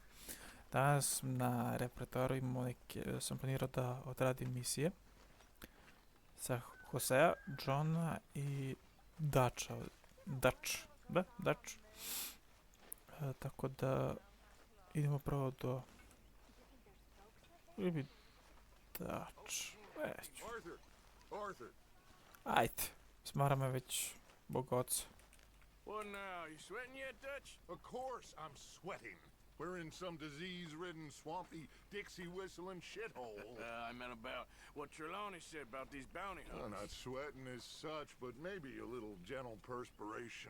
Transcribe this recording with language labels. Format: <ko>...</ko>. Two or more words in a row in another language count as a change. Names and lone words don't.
<sr>Danas na repertoaru imamo sam planirao da odradim misije sa Josea, Johna i Dutch. Tako da idemo prvo do... Ili Dutch. Arthur. Ajde, smara me već bog oca.</sr> <en>What now? You sweating yet, Dutch? Of course I'm sweating. We're in some disease-ridden, swampy, Dixie-whistling shithole. I meant about what Trelawney said about these bounty hunters. Not sweating as such, but maybe a little gentle perspiration.</en>